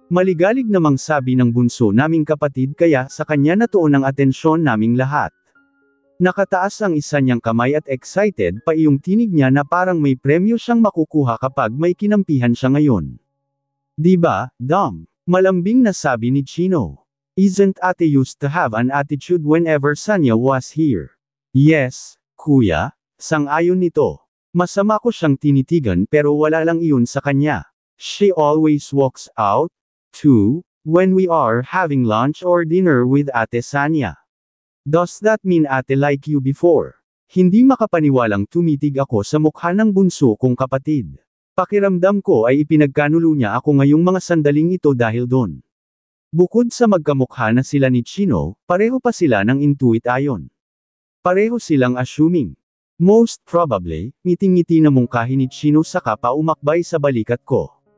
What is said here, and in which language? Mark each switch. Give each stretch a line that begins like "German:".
Filipino: Maligalig namang sabi ng bunso naming kapatid kaya sa kanya natuon ang atensyon naming lahat. Nakataas ang isa niyang kamay at excited pa iyong tinig niya na parang may premyo siyang makukuha kapag may kinampihan siya ngayon. Diba, Dom? Malambing na sabi ni Chino.
English: Isn't ate used to have an attitude whenever Sanya was here?
Filipino: Yes, kuya, sang-ayon nito. Masama ko siyang tinitigan pero wala lang iyon sa kanya.
English: She always walks out, too, when we are having lunch or dinner with ate Sanya. Does that mean ate like you before?
Filipino: Hindi makapaniwalang tumitig ako sa mukha ng bunso kong kapatid. Pakiramdam ko ay ipinagkanulo niya ako ngayong mga sandaling ito dahil doon. Bukod sa magkamukha na sila ni Chino, pareho pa sila ng intuit ayon. Pareho silang assuming.
English: Most probably,
Filipino: ngiting-ngiti na mungkahi ni Chino saka pa umakbay sa balikat ko.